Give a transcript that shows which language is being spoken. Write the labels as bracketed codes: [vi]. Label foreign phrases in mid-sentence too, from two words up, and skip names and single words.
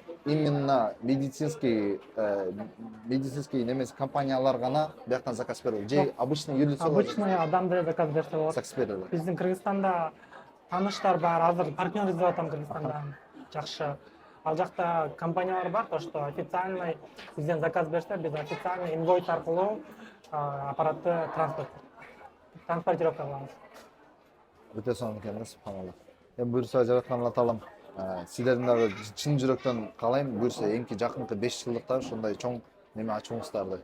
[ru] Именно медицинский [ky] немес компаниялар гана бияктан заказ бере алат. Же обычный юрлицолор Обычный адам деле заказ берсе болот. заказ бере алат. Биздин Кыргызстанда тааныштар бар, азыр партнер издеп атам Кыргызстанда. Жакшы. Ал жакта компаниялар бар, [ru] то что официальный [ky] бизден заказ берсе, биз официальный инвойс аркылуу аппаратты транспортировка кылабыз. Өтө сонун экен, субханалла. Эми буюрса жараткан Алла таалам силердин дагы чын жүрөктөн каалайм, буюрса эмки жакынкы 5 жылдыкта ушундай чоң неме ачууңуздарды.